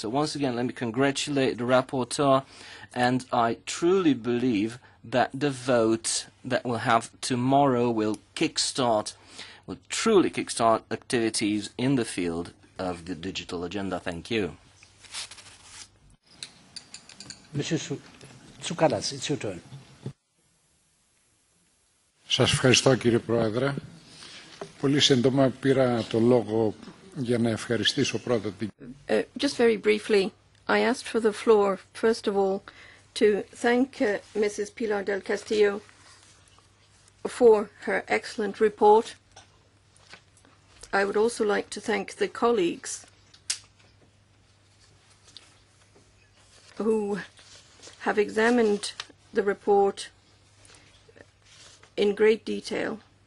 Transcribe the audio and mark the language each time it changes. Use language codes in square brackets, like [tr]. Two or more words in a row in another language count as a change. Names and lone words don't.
[en] So once again, let me congratulate the rapporteur, and I truly believe that the vote that we'll have tomorrow will truly kickstart activities in the field of the digital agenda. Thank you. Mr. Tsoukalas, it's your turn. [el] Σας ευχαριστώ κύριε Πρόεδρε. Πολύ σύντομα πήρα το λόγο για να ευχαριστήσω πρώτα την... [en] Just very briefly, I asked for the floor, first of all, to thank Mrs. Pilar del Castillo for her excellent report. I would also like to thank the colleagues who have examined the report in great detail.